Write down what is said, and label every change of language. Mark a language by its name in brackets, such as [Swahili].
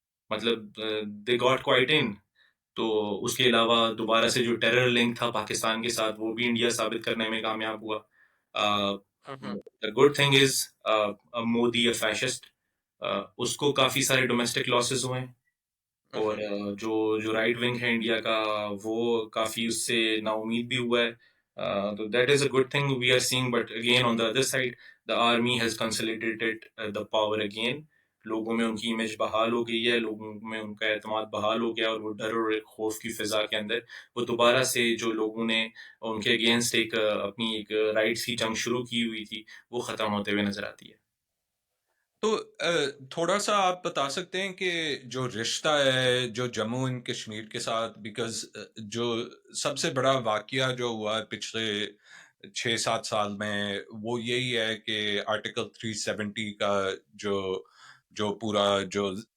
[Urdu] مطلب [English] They got quite in. [Urdu] تو اس کے علاوہ دوبارہ سے جو ٹیرر لنک تھا پاکستان کے ساتھ وہ بھی انڈیا ثابت کرنے میں کامیاب ہوا. [English] The good thing is Modi a fascist. [Urdu] اس کو کافی سارے ڈومیسٹک لاسز ہوئے ہیں. اور جو رائٹ ونگ ہے انڈیا کا وہ کافی اس سے نا امید بھی ہوا ہے. [English] تو that is a good thing we are seeing. But again on the other side the army has consolidated the power again. [Urdu] لوگوں میں ان کی امیج بحال ہو گئی ہے، لوگوں میں ان کا اعتماد بحال ہو گیا، اور وہ ڈر اور خوف کی فضا کے اندر وہ دوبارہ سے جو لوگوں نے ان کے اگینسٹ ایک اپنی ایک رائٹس کی جنگ شروع کی ہوئی تھی وہ ختم ہوتے ہوئے نظر آتی ہے. تو تھوڑا سا آپ بتا سکتے ہیں کہ جو رشتہ ہے جو جموں اینڈ کشمیر کے ساتھ، بیکاز جو سب سے بڑا واقعہ جو ہوا ہے پچھلے 6-7 سال میں وہ یہی ہے کہ آرٹیکل 370 کا جو جو پورا جو